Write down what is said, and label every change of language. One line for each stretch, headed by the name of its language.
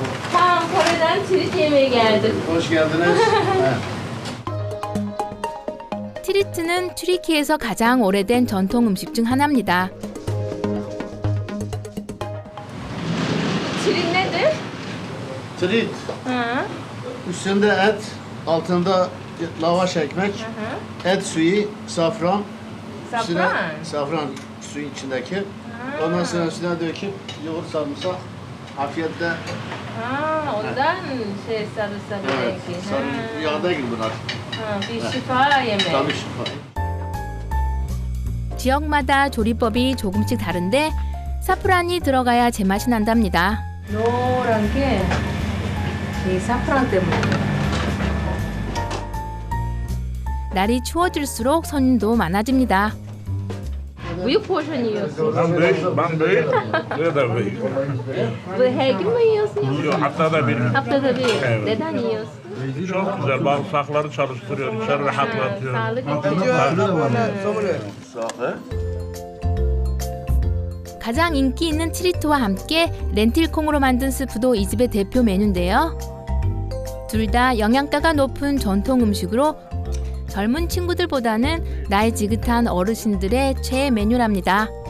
Turkish: Tam Kore'den tirit yemeye geldik. Hoş geldiniz.
Korean: 티리트는 튀르키예에서 가장 오래된 전통 음식 중 하나입니다.
Turkish: Tirit nedir? Trit. Üstünde et, altında lavaş ekmek, et suyu, safran. Safran. Safran suyun içindeki. Ondan sonra üstüne döküp yoğurt sarımsak. Afiyetle. Ondan sarımsak Evet. Sarı yağda gibi bunlar. Bir şifa yemeği. Tabii şifa.
Korean: 지역마다 조리법이 조금씩 다른데 사프란이 들어가야 제맛이 난답니다. 노란 게 이 사프란 때문에. 날이 추워질수록 손님도 많아집니다.
Turkish: Büyük porsiyon yiyorsun. Ben büyük, ne da büyük. Bu her gün mü yiyorsun? Yok, haftada bir. Haftada bir. Evet. Neden yiyorsun? Çok güzel, bağırsakları çalıştırıyor, içeri rahatlatıyor. Sağlık için.
Korean: 가장 인기 있는 트리트와 함께 렌틸콩으로 만든 스프도 이 집의 대표 메뉴인데요. 둘 다 영양가가 높은 전통 음식으로 젊은 친구들보다는 나이 지긋한 어르신들의 최애 메뉴랍니다.